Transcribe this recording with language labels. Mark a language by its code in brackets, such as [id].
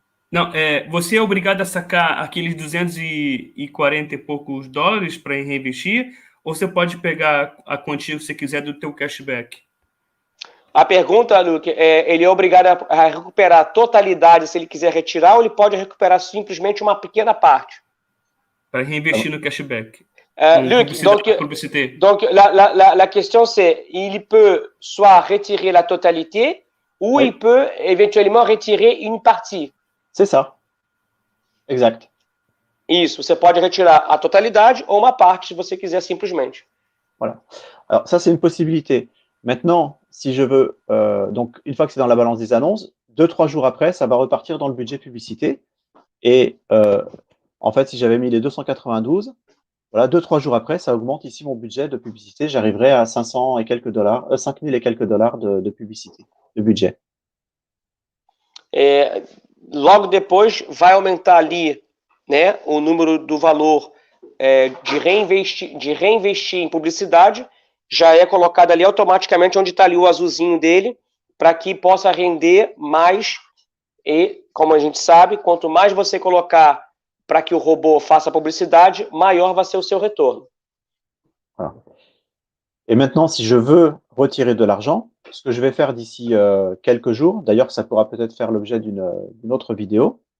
[pt] Não, você é obrigado a sacar aqueles 240 e poucos dólares para reinvestir, ou você pode pegar a quantia que você quiser do teu cashback? A pergunta, Luke, ele é obrigado a recuperar a totalidade se ele quiser retirar, ou ele pode recuperar simplesmente uma pequena parte? Para reinvestir no cashback. [fr] Luc, donc la question c'est, il peut soit retirer la totalité, ou il peut éventuellement retirer une partie. C'est ça. Exact. [pt] Isso, você pode retirar a totalidade ou uma parte, se você quiser simplesmente. [fr] Voilà. Alors ça, c'est une possibilité. Maintenant, si je veux, donc une fois que c'est dans la balance des annonces, 2-3 jours après, ça va repartir dans le budget publicité. Et en fait, si j'avais mis les 292, voilà, 2-3 jours après, ça augmente ici mon budget de publicité. J'arriverai à 500 et quelques dollars, 5000 et quelques dollars de publicité, de budget. [pt] Logo depois vai aumentar ali, né, o número do valor de reinvestir em publicidade, já é colocado ali automaticamente onde está ali o azulzinho dele, para que possa render mais. E, como a gente sabe, quanto mais você colocar para que o robô faça publicidade, maior vai ser o seu retorno. [fr] Voilà. Et maintenant, si je veux retirer de l'argent, ce que je vais faire d'ici quelques jours, d'ailleurs, ça pourra peut-être faire l'objet d'une autre vidéo.